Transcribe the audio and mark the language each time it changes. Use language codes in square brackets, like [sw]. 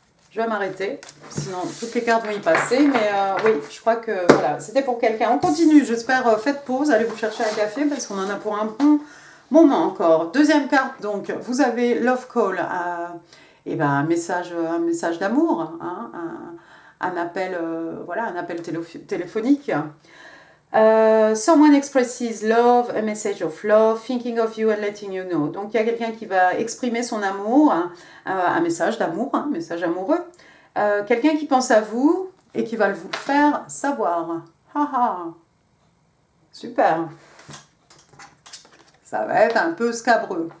[fr] Je vais m'arrêter, sinon toutes les cartes vont y passer. Mais oui, je crois que voilà, c'était pour quelqu'un. On continue, j'espère. Faites pause, allez vous chercher un café parce qu'on en a pour un bon moment encore. Deuxième carte, donc, vous avez Love Call, un message d'amour, hein, un appel, un appel téléphonique. [en] Someone expresses love, a message of love, thinking of you and letting you know. [fr] Donc il y a quelqu'un qui va exprimer son amour, hein, un message d'amour, un message amoureux. Quelqu'un qui pense à vous et qui va vous le faire savoir. Haha, super. Ça va être un peu scabreux.